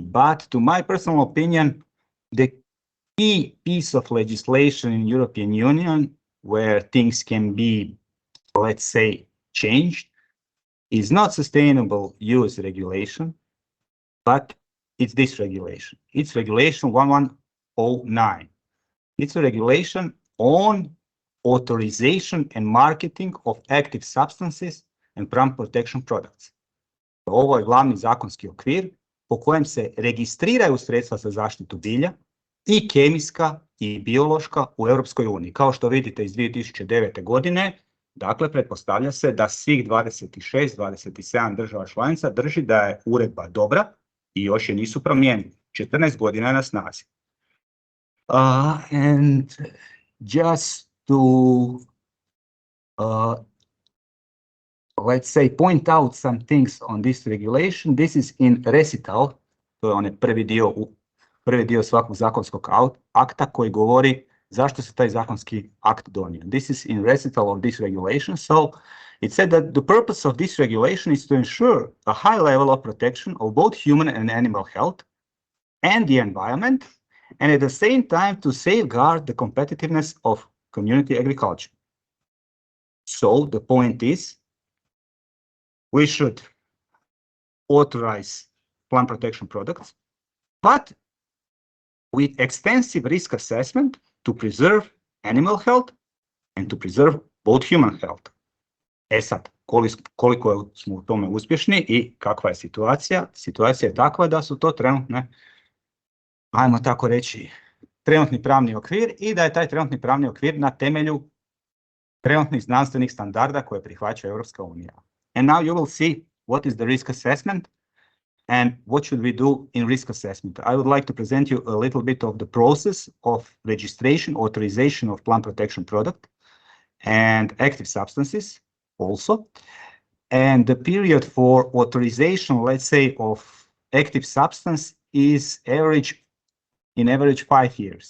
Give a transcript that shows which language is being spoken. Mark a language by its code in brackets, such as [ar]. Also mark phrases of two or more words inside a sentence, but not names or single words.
[en] But to my personal opinion, the key piece of legislation in European Union where things can be, let's say, changed is not Sustainable Use Regulation, but it's this regulation. It's Regulation 1109. It's a regulation on authorization and marketing of active substances and plant protection products. [hr] Ovo je glavni zakonski okvir po kojem se registriraju sredstva za zaštitu bilja i kemijska i biološka u Europskoj uniji. Kao što vidite iz 2009. godine, dakle, pretpostavlja se da svih 26, 27 država članica drži da je uredba dobra i još je nisu promijenili. 14 godina je na snazi. [en] And just to, let's say, point out some things on this regulation, this is in recital, [hr] to je onaj prvi dio svakog zakonskog akta koji govori zašto se taj zakonski akt donio. [en] This is in recital of this regulation, so it said that the purpose of this regulation is to ensure a high level of protection of both human and animal health and the environment, and at the same time to safeguard the competitiveness of community agriculture. So the point is, we should authorize plant protection products, but with extensive risk assessment to preserve animal health and to preserve both human health. [hr] E sad, koliko smo u tome uspješni i kakva je situacija? Situacija je takva da su to trenutne, ajmo tako reći, trenutni pravni okvir i da je taj trenutni pravni okvir na temelju trenutnih znanstvenih standarda koje prihvaća Europska unija. [en] And now you will see what is the risk assessment and what should we do in risk assessment. I would like to present you a little bit of the process of registration, authorization of plant protection product and active substances also. And the period for authorization, let's say, of active substance is in average 5 years.